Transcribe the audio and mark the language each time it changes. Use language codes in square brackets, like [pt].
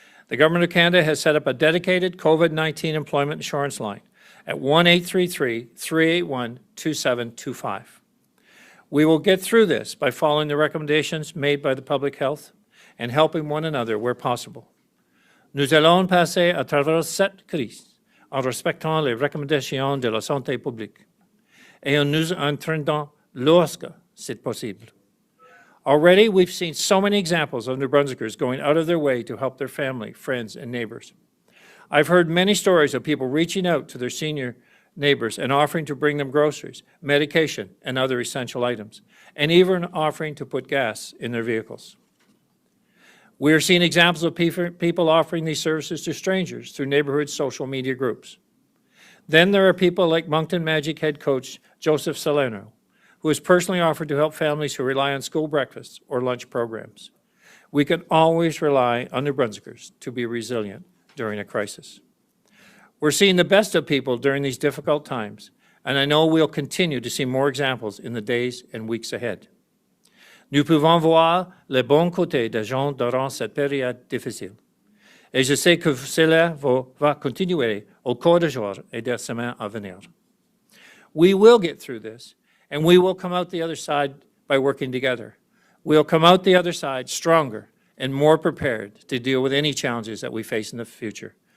[en] The Government of Canada has set up a dedicated COVID-19 employment insurance line at 1-833-381-2725. We will get through this by following the recommendations made by the public health and helping one another where possible. [fr] Nous allons passer à travers cette crise en respectant les recommandations de la santé publique et en nous entraînant lorsque c'est possible. [en] Already, we've seen so many examples of New Brunswickers going out of their way to help their family, friends, and neighbors. I've heard many stories of people reaching out to their senior neighbors and offering to bring them groceries, medication, and other essential items, and even offering to put gas in their vehicles. We are seeing examples of people offering these services to strangers through neighborhood social media groups. Then there are people like Moncton Magic head coach Joseph Salerno, who has personally offered to help families who rely on school breakfasts or lunch programs. We can always rely on New Brunswickers to be resilient during a crisis. We're seeing the best of people during these difficult times, and I know we'll continue to see more examples in the days and weeks ahead. [fr] Nous pouvons voir les bons côtés des gens durant cette période difficile. Et je sais que cela va continuer au cours des jours et des semaines à venir. [en] We will get through this, and we will come out the other side by working together. We'll come out the other side stronger and more prepared to deal with any challenges that we face in the future.